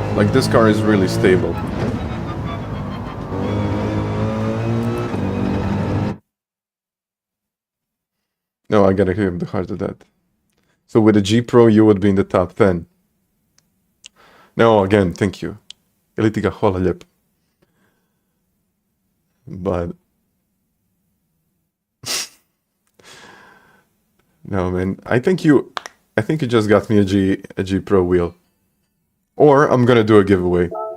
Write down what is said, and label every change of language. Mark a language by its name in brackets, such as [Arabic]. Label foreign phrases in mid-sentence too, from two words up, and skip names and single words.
[English] Like, this car is really stable. No, I gotta give him the heart of that. So with a G Pro, you would be in the top 10. No, again, thank you. [Croatian] Ili ti ga hvala lijepo. [English] But... no, man. I think you just got me a G Pro wheel. Or I'm gonna do a giveaway.